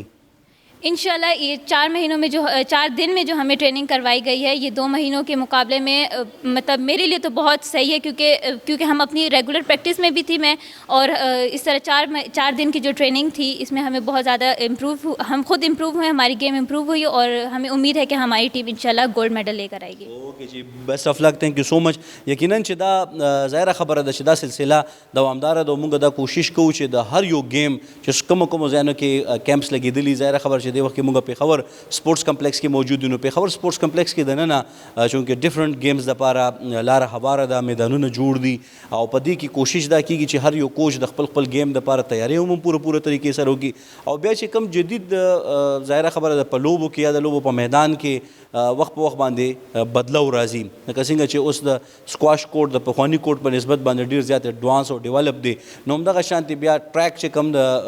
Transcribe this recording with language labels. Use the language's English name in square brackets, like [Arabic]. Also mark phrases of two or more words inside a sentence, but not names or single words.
[Urdu] انشاءاللہ یہ 4 مہینوں میں 4 دن میں جو ہمیں ٹریننگ کروائی گئی ہے، یہ 2 مہینوں کے مقابلے میں مطلب میرے لیے تو بہت صحیح ہے، کیونکہ ہم اپنی [English] regular practice [Urdu] میں بھی تھی میں، اور اس طرح 4 دن کی جو ٹریننگ تھی اس میں ہمیں بہت زیادہ ہم خود امپروو ہوئے، ہماری گیم امپروو ہوئی، اور ہمیں امید ہے کہ ہماری ٹیم انشاءاللہ [English] gold medal [Urdu] لے کر آئے گی۔ [English] OK ji, best of luck, thank you so much. [Pashto] یقیناً چې دا ظاهره خبره ده چې دا سلسله دوامداره ده، موږ دا کوشش کوو چې د هر یو گیم چې کومو ځایونو کې کیمپس لګېدلي، ظاهره خبره چې دې وخت کې موږ پېښور سپورټس کمپلیکس کې موجود یو، نو پېښور سپورټس کمپلیکس کې دننه چونکې [English] different games [Pashto] دپاره لاره هواره ده، میدانونه جوړ دي، او په دې کې کوشش دا کېږي چې هر یو کوچ د خپل گیم دپاره تیاری هم پوره طریقې سره وکړي، او بیا چې کوم جدید ظاهره خبره ده په لوبو کې یا د لوبو په میدان کې وخت په وخت باندې بدلو راځي، لکه څنګه چې اوس د [English] squash court [Pashto] د پخواني کورټ په نسبت باندې ډېر زیات ایډوانس او ډیولپ دی، نو همدغه شانتې بیا ټریک چې کوم